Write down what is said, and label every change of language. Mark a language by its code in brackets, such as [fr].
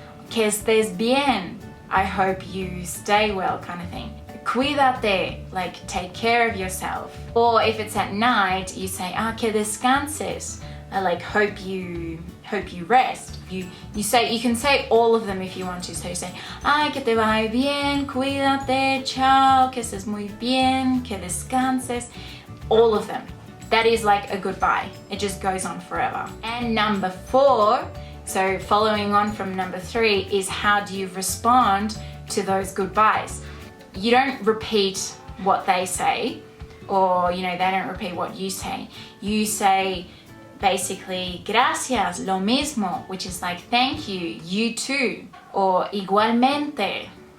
[es] Que estés bien, [en] I hope you stay well, kind of thing. Cuídate, like take care of yourself. Or if it's at night, you say, [es] que descanses, [en] like hope you rest. You can say all of them if you want to. So you say, [es] que te vaya bien, cuídate, chao, que estés muy bien, que descanses, [en] all of them. That is like a goodbye. It just goes on forever. And number 4, so following on from number 3, is how do you respond to those goodbyes? You don't repeat what they say, or they don't repeat what you say. You say basically [es] gracias, lo mismo, [en] which is like thank you, you too, or igualmente,